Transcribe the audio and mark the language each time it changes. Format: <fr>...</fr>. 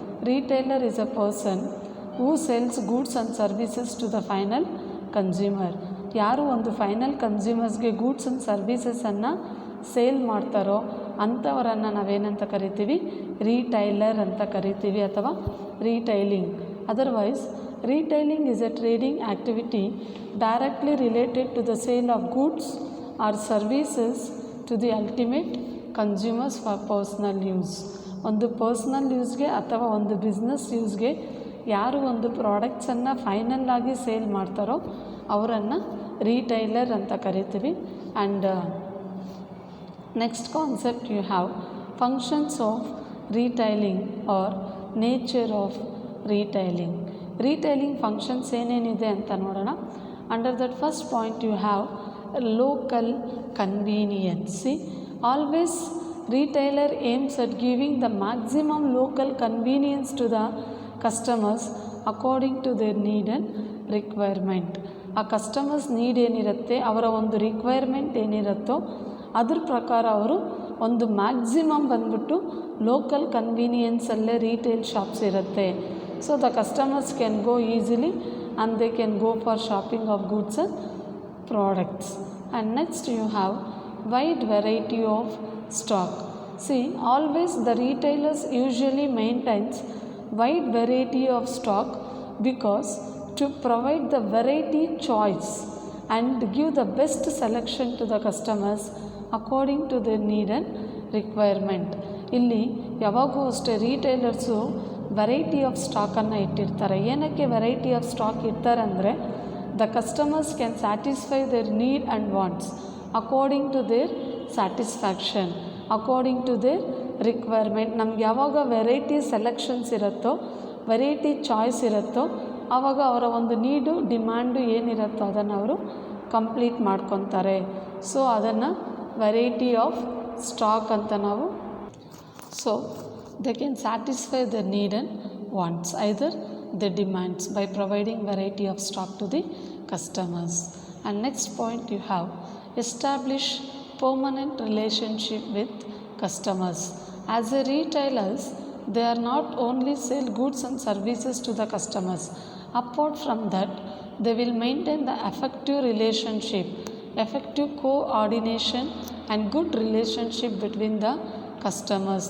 <en>Retailer is a person who sells goods and services to the final consumer.</en> <kn>ಯಾರು ಒಂದು final ಕನ್ಸ್ಯೂಮರ್ಸ್ಗೆ goods and ಸರ್ವೀಸಸನ್ನು sale ಮಾಡ್ತಾರೋ ಅಂಥವರನ್ನು ನಾವೇನಂತ ಕರಿತೀವಿ, ರೀಟೈಲರ್ ಅಂತ ಕರಿತೀವಿ ಅಥವಾ ರೀಟೈಲಿಂಗ್.</kn> <en>Otherwise retailing is a trading activity directly related to the sale of goods or services to the ultimate consumers for personal use.</en> <kn>ಒಂದು ಪರ್ಸ್ನಲ್ ಯೂಸ್ಗೆ ಅಥವಾ ಒಂದು ಬಿಸ್ನೆಸ್ ಯೂಸ್ಗೆ ಯಾರು ಒಂದು ಪ್ರಾಡಕ್ಟ್ಸನ್ನು ಫೈನಲ್ ಆಗಿ ಸೇಲ್ ಮಾಡ್ತಾರೋ ಅವರನ್ನು ರೀಟೈಲರ್ ಅಂತ ಕರಿತೀವಿ.</kn> <en>And next concept you have functions of retailing or nature of retailing.</en> <kn>ರೀಟೈಲಿಂಗ್ functions ಏನೇನಿದೆ ಅಂತ ನೋಡೋಣ.</kn> <en>Under that first point you have local convenience. Always retailer aims at giving the maximum local convenience to the customers according to their need and requirement.</en> <kn>ಆ customers need ಏನಿರುತ್ತೆ, ಅವರ ಒಂದು requirement ಏನಿರುತ್ತೋ ಅದ್ರ ಪ್ರಕಾರ ಅವರು ಒಂದು ಮ್ಯಾಕ್ಸಿಮಮ್ ಬಂದ್ಬಿಟ್ಟು ಲೋಕಲ್ ಕನ್ವೀನಿಯನ್ಸಲ್ಲೇ ರೀಟೇಲ್ ಶಾಪ್ಸ್ ಇರುತ್ತೆ.</kn> <en>So the customers can go easily and they can go for shopping of goods and products. And next you have wide variety of stock. See, always the retailers usually maintains wide variety of stock because to provide the variety choice and give the best selection to the customers according to their need and requirement.</en> <kn>ಇಲ್ಲಿ ಯಾವಾಗೂ ಅಷ್ಟೇ ರೀಟೈಲರ್ಸು variety of ಸ್ಟಾಕನ್ನು ಇಟ್ಟಿರ್ತಾರೆ. ಏನಕ್ಕೆ variety of stock ಇರ್ತಾರೆ ಅಂದರೆ</kn> <en>The customers can satisfy their need and wants according to their satisfaction, according to their requirement.</en> <kn>ನಮ್ಗೆ ಯಾವಾಗ variety selections ಇರುತ್ತೋ, ವೆರೈಟಿ ಚಾಯ್ಸ್ ಇರುತ್ತೋ ಆವಾಗ ಅವರ ಒಂದು ನೀಡು ಡಿಮ್ಯಾಂಡು ಏನಿರುತ್ತೋ ಅದನ್ನು ಅವರು ಕಂಪ್ಲೀಟ್ ಮಾಡ್ಕೊತಾರೆ. ಸೊ ಅದನ್ನು ವೆರೈಟಿ ಆಫ್ ಸ್ಟಾಕ್ ಅಂತ ನಾವು.</kn> <en>So they can satisfy the need and wants either the demands by providing variety of stock to the customers. And next point you have establish permanent relationship with customers. As a retailers, they are not only sell goods and services to the customers. Apart from that, they will maintain the effective relationship, effective coordination and good relationship between the customers.</en>